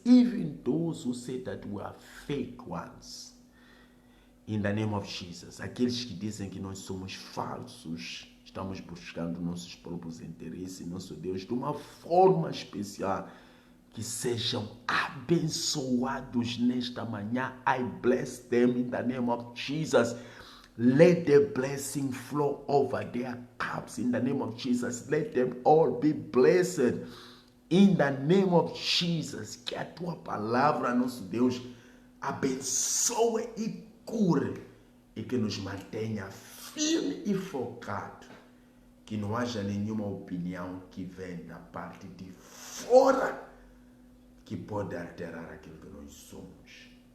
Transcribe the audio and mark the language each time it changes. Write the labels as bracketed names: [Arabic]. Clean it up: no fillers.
[English] Even those who say that we are fake ones. In the name of Jesus. [Portuguese] Aqueles que dizem que nós somos falsos. Estamos buscando nossos próprios interesses, nosso Deus, de uma forma especial. Que sejam abençoados nesta manhã. [English] I bless them in the name of Jesus. Let the blessing flow over their cups in the name of Jesus. Let them all be blessed in the name of Jesus. [Portuguese] Que a tua palavra, nosso Deus, abençoe e cure e que nos mantenha firme e focado. Que não haja nenhuma opinião que vem da parte de fora que pode alterar aquilo que nós somos.